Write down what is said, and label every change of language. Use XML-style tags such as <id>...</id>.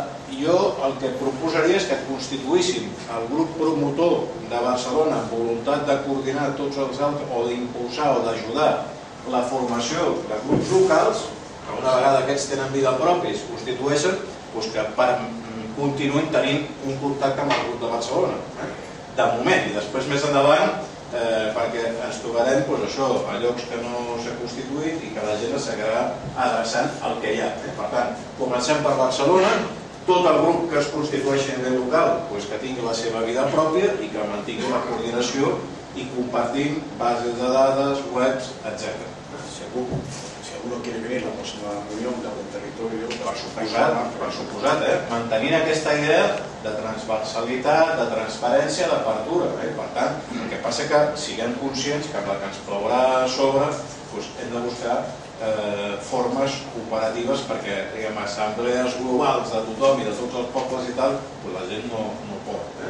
<ca>Jo el que proposaria és que constituïssim el grup promotor de Barcelona amb voluntat de coordinar tots els altres o d'impulsar o d'ajudar la formació de grups locals, que una vegada aquests tenen vida pròpia i es constitueixen, que continuïn tenint un contacte amb el grup de Barcelona, de moment, i després més endavant, perquè ens trobarem a llocs que no s'ha constituït i que la gent es seguirà adreçant al que hi ha. Per tant, comencem per Barcelona, tot el grup que es constitueixi a nivell local que tingui la seva vida pròpia i que mantingui la coordinació i compartim bases de dades, webs, etc.</ca> <es>Si alguno quiere venir a la próxima reunión del territorio,</es> <ca>per suposat, mantenint aquesta idea de transversalitat, de transparència, d'apertura. Per tant, el que passa que siguem conscients que amb la que ens plourà a sobre hem de buscar formes operatives perquè, diguem, assemblees globals de tothom i de tots els pobles i tal, la gent no pot.</ca>